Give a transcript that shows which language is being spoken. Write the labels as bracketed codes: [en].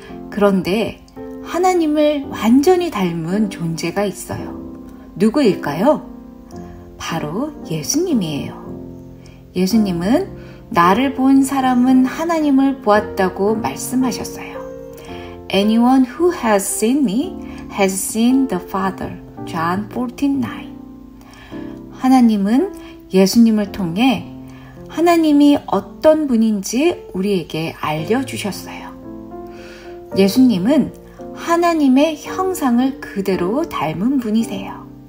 [ko] 그런데 하나님을 완전히 닮은 존재가 있어요. 누구일까요? 바로 예수님이에요. 예수님은 나를 본 사람은 하나님을 보았다고 말씀하셨어요. [en] Anyone who has seen me has seen the Father. John 14:9. [ko] 하나님은 예수님을 통해 하나님이 어떤 분인지 우리에게 알려주셨어요. 예수님은 하나님의 형상을 그대로 닮은 분이세요.